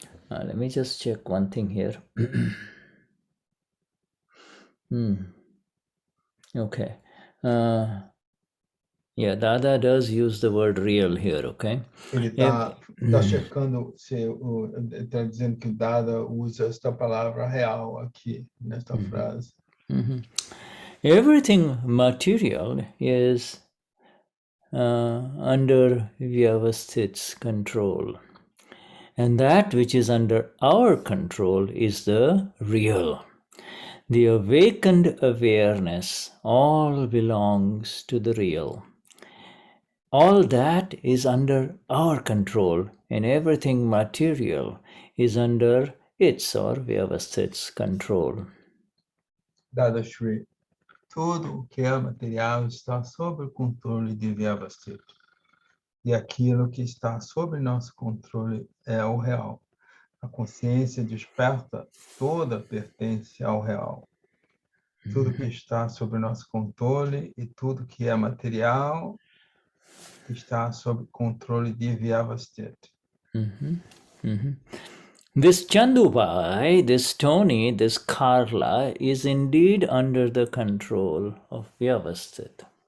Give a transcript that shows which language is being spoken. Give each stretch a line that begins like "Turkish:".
English: Let me just check one thing here. Okay. Yeah, Dada does use the word real here, okay?
Portuguese: Ele está checando se está dizendo que o Dada usa esta palavra real aqui, nesta frase.
English: Everything material is under Vyavasthit's control. And that which is under our control is the real. The awakened awareness all belongs to the real. All that is under our control, and everything material is under its or Vyavasthit's control.
Portuguese: Dadashri, tudo o que é material está sob o controle de Vyavasthit. E aquilo que está sob nosso controle é o real. A consciência desperta toda pertence ao real. Tudo que está sob nosso controle e tudo que é material está sob controle de Vyavasthit.
English: This Chandubai, this Tony, this Karla is indeed under the control of Vyavasthit.